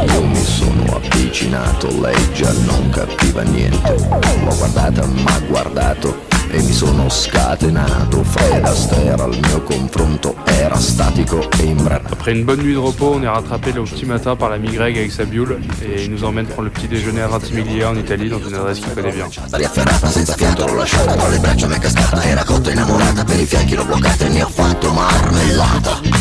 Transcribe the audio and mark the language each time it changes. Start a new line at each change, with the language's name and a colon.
Italian: Io mi sono avvicinato, lei già non capiva niente. L'ho guardata, m'ha guardato e mi sono scatenato. Fred Astaire al mio confronto era statico e imbranato.
French: Après une bonne nuit de repos, on est rattrapé le petit matin par l'ami Greg avec sa Biule et il nous emmène prendre le petit déjeuner à Ventimiglia en Italie dans une adresse qu'il connaît bien.
Italian: Riafferrata senza fiato l'ho lasciata, tra le braccia mi è cascata, era cotta innamorata, per i fianchi l'ho bloccata e ne ho fatto marmellata.